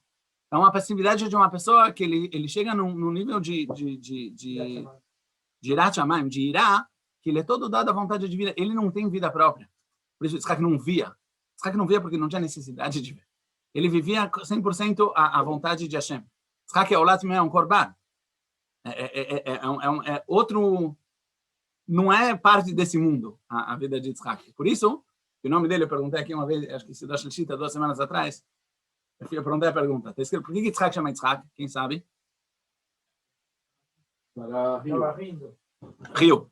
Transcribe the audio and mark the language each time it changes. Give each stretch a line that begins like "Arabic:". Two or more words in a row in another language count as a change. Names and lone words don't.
Portuguese: É uma passividade de uma pessoa que ele chega num nível de
Hebrew: יראת שמים,
Portuguese: de irá, que ele é todo dado à vontade divina. Ele não tem vida própria. Por isso Yitzhak não via. Yitzhak não via porque não tinha necessidade de ver. Ele vivia 100% à vontade de Hashem. Yitzhak é
Hebrew: עולת מאה,
Portuguese: um korban. É outro... Não é parte desse mundo, a vida de Yitzhak. Por isso, o nome dele, eu perguntei aqui uma vez, acho que se dá Shlishita 2 semanas atrás, eu perguntei a pergunta. Está escrito, por que Yitzhak chama Yitzhak? Quem sabe? Rio.